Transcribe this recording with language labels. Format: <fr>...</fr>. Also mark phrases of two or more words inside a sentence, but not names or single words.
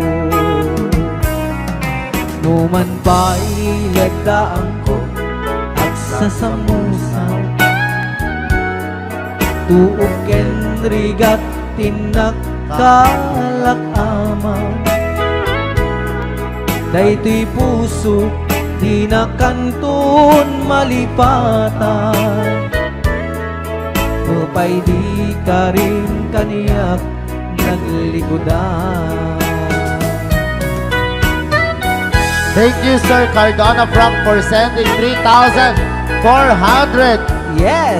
<ilo>Numan pa'y lagdaan ko at sasamusaw, tuok ken rigat tinak kalakamaw. Daytoy puso di na kanton malipatan, upay di ka rin kaniyak naglikodan.</ilo> <en>Thank you, Sir Cardona Frank, for sending 3,400 Yes!</en>